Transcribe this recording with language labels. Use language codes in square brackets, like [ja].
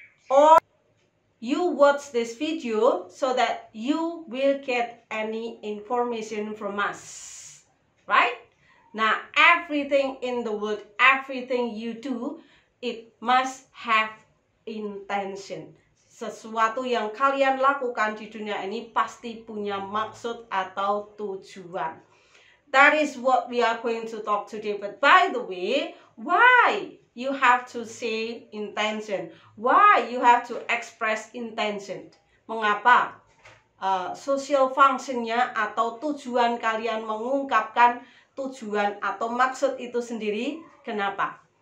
[en] Or you watch this video so that you will get any information from us, right? Now, everything in the world, everything you do, it must have intention. [id] Sesuatu yang kalian lakukan di dunia ini pasti punya maksud atau tujuan. [en] That is what we are going to talk today. But by the way, why you have to say intention? Why you have to express intention? [id] Mengapa social functionnya atau tujuan kalian mengungkapkan tujuan atau maksud itu sendiri? Kenapa?